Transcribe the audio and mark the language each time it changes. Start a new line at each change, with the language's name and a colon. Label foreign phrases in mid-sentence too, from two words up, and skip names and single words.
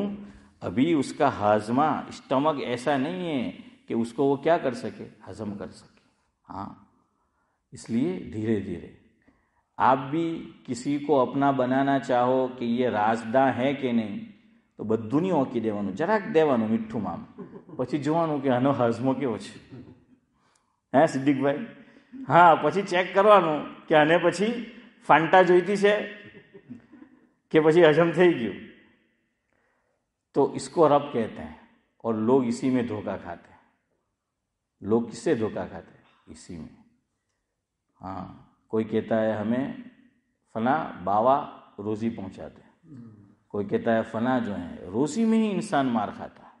Urdu: ابھی اس کا ہاضمہ اسٹمک ایسا نہیں ہے کہ اس کو وہ کیا کر سکے؟ ہضم کر سکے. ہاں اس لیے دھیرے دھیرے. آپ بھی کسی کو اپنا بنانا چاہو کہ یہ رازداں ہے کہ نہیں، تو بدھونی
Gujarati: ઓકી દેવાનું، જરાક દેવાનું મીઠું મામ. પછી જોવાનું કે આનો હાજમો કેવો છે. સિદ્દીકભાઈ? હા, પછી ચેક કરવાનું કે આને પછી ફાંટા જોઈતી છે کہ પછી હજમ થઈ ગયું.
Urdu: تو اس کو رب کہتے ہیں. اور لوگ اسی میں دھوکہ کھاتے ہیں. لوگ کس سے دھوکہ کھاتے ہیں؟ اسی میں. ہاں کوئی کہتا ہے ہمیں فلاں باوا روزی پہنچاتے ہیں، کوئی کہتا ہے فلاں جو ہیں روزی میں ہی انسان مار کھاتا ہے.